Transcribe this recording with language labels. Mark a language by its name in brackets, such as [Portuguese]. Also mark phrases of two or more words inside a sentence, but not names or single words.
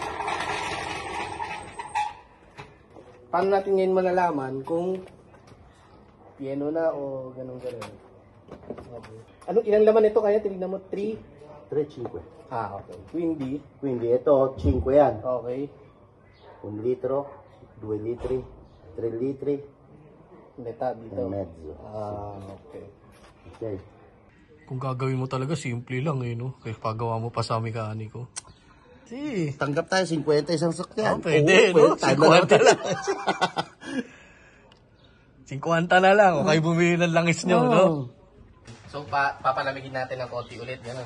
[Filipino] Paano natin ngayon malalaman kung piano na o ganun-ganun? Ano, ilang laman ito kaya? Tinignan mo, 3? 3-5. [Italian] Okay. Quindi, [Filipino] Ito, 5 yan. [Italian] okay. 1 litro, 2 litri, 3 litri, [Filipino] Meta dito. [Italian] mezzo. Okay. Okay. [Filipino] Kung gagawin mo talaga, simple lang eh, no? Kaya pagawa mo pa sa mekaniko. [Italian] Si. [Filipino] Tanggap tayo, 50 isang sakyan. Pwede, no? 50 lang. 50 na lang. O kayo bumili ng langis nyo, no? So, papalamigin natin ng konti ulit, gano'n.